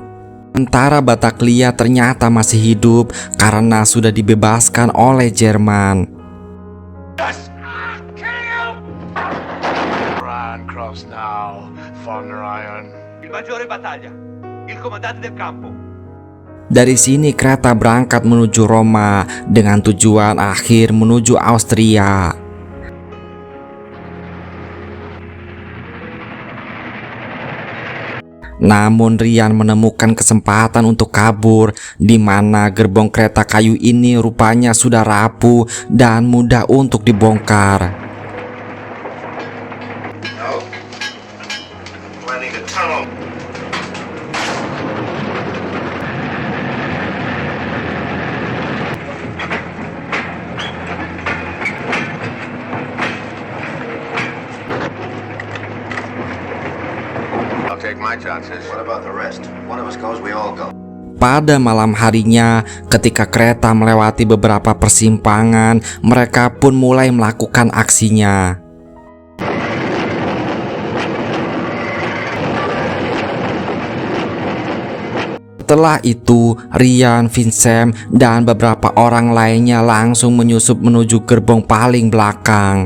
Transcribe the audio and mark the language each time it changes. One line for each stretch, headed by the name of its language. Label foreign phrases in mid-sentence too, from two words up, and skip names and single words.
Indonesian: Sementara Bataglia ternyata masih hidup karena sudah dibebaskan oleh Jerman.
English: Cross now, von Ryan.
Italian: Il maggiore battaglia, il comandante del campo.
Indonesian: Dari sini kereta berangkat menuju Roma dengan tujuan akhir menuju Austria. Namun Rian menemukan kesempatan untuk kabur, di mana gerbong kereta kayu ini rupanya sudah rapuh dan mudah untuk dibongkar.
English: No. Planning a tunnel. I'll take my chances. What about the rest? One of us goes, we all go.
Indonesian: Pada malam harinya, ketika kereta melewati beberapa persimpangan, mereka pun mulai melakukan aksinya. Setelah itu, Rian, Vincent, dan beberapa orang lainnya langsung menyusup menuju gerbong paling belakang.